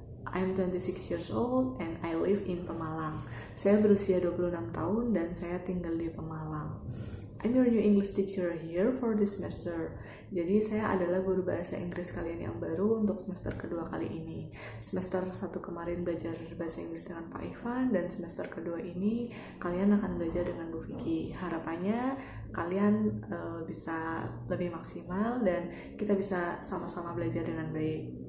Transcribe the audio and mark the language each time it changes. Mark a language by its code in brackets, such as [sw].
[en] I'm 26 years old and I live in Pemalang. [id] Saya berusia 26 tahun dan saya tinggal di Pemalang. [en] I'm your new English teacher here for this semester. [id] Jadi saya adalah guru bahasa Inggris kalian yang baru untuk semester kedua kali ini. Semester 1 kemarin belajar bahasa Inggris dengan Pak Ivan, dan semester kedua ini kalian akan belajar dengan Bu Vicky. Harapannya kalian bisa lebih maksimal dan kita bisa sama-sama belajar dengan baik.